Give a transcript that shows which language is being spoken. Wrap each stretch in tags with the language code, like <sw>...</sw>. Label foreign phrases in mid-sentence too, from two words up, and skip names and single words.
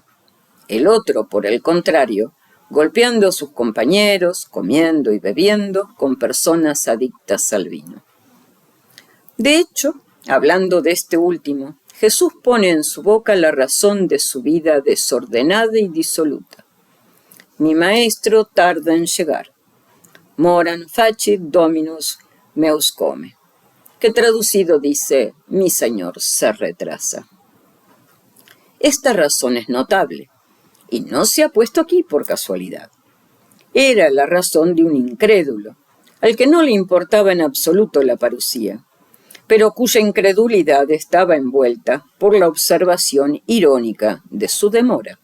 <es>El otro, por el contrario, golpeando a sus compañeros, comiendo y bebiendo con personas adictas al vino. De hecho, hablando de este último, Jesús pone en su boca la razón de su vida desordenada y disoluta. Mi maestro tarda en llegar.</es> <la>Moran facit dominus meus come,</la> <es>que traducido dice: mi Señor se retrasa. Esta razón es notable, y no se ha puesto aquí por casualidad. Era la razón de un incrédulo, al que no le importaba en absoluto la parusía, pero cuya incredulidad estaba envuelta por la observación irónica de su demora.</es>